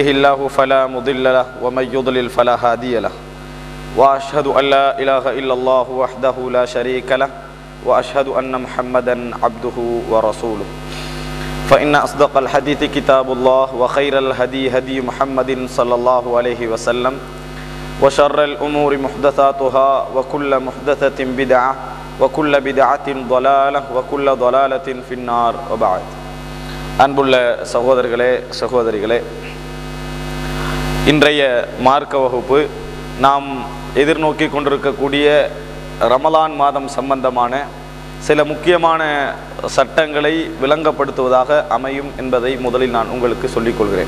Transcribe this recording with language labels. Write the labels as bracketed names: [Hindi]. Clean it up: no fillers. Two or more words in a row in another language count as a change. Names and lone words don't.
[Arabic] الله فلا مضل له ومن يضلل فلا هادي له وأشهد أن لا إله إلا الله وحده لا شريك له وأشهد أن محمدا عبده ورسوله فإن أصدق الحديث كتاب الله وخير الهدي هدي محمد صلى الله عليه وسلم وشر الأمور محدثاتها وكل محدثة بدعة وكل بدعة ضلالة وكل ضلالة في النار وبعد. [Tamil] அன்புள்ள சகோதரர்களே சகோதரிகளே, இன்றைய மார்க்க வகுப்பு நாம் எதிர்நோக்கி கொண்டிருக்கக்கூடிய ரமலான் மாதம் சம்பந்தமான சில முக்கியமான சட்டங்களை விளங்கப்படுத்துவதாக அமையும் என்பதை முதலில் நான் உங்களுக்கு சொல்லிக்கொள்கிறேன்.